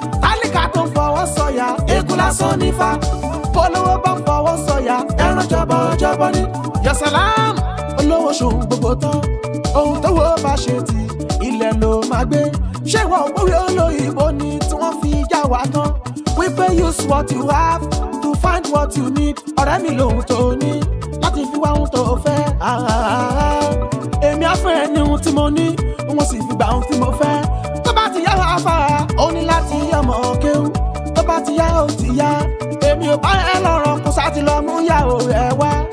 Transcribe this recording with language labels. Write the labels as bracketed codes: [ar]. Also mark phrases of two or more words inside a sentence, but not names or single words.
[yo] Tálíkà tó ń fọwọ́ sọ̀yà, eégún lásán ní fa. Olówó bá ń fọwọ́ sọ̀yà, ẹran jọbọjọbọ ni. [ar] يا سلام, [yo] olówó ṣòun gbogbo tán. Ohun tó wo bá ṣe ti ilẹ̀ ló máa gbé. Ṣé ìwọ ò gbórí olóyìnbó ni tí wọ́n fi já wa tán? [en] Wípé use what you have to find what you need. [yo] Ọ̀rẹ́ mi lòun tó ní láti fi wá ohun tó fẹ́. Ah, ah, ah, ah. Èmi á fún ẹ ní ohun tí mo ní, wọ́n sì fi gba ohun tí mo fẹ́. Tó bá ti yá wa fà á, ó ní láti yá ọmọ kéwú. Tó bá ti yá, ó ti yá. Èmi ò bá ẹ lọ́rọ̀, kò sá ti lọ mú yàwó ẹ wá.